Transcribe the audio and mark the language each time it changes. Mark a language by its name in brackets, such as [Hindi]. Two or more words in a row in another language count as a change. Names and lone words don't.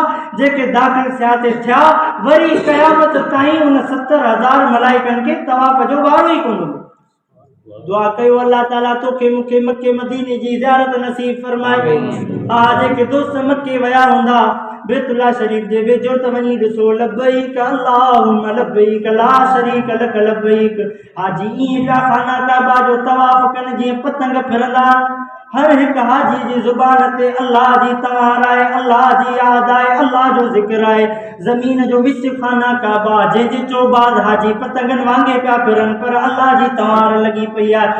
[Sindhi] जेके दाख़िल थिया ते थिया, वरी क़यामत ताईं उन 70,000 मलाइकनि खे तवाफ़ जो वारो ई कोन। दुआ कयो अल्लाह ताला तोखे मूंखे मक्के मदीने जी ज़ियारत नसीब फरमाए। जेके दोस्त मक्के विया हूंदा बैतुल्ला शरीफ जे वेझो त वञी ॾिसो, [Arabic] لبيك اللهم لبيك لا شريك لك لبيك. [Sindhi] हाजी ईअं पिया खाना काबा जो तवाफ़ कनि जीअं पतंग फिरंदा। हर हिकु हाजी जी ज़ुबान ते अल्लाह जी तवार आहे, अल्लाह जी यादि आहे, अल्लाह जो ज़िक्र आहे। ज़मीन जो विच खाना काबा, जंहिंजे चौबाद हाजी पतंगनि वांगे पिया फिरनि पर अल्लाह जी तवार लॻी पई आहे।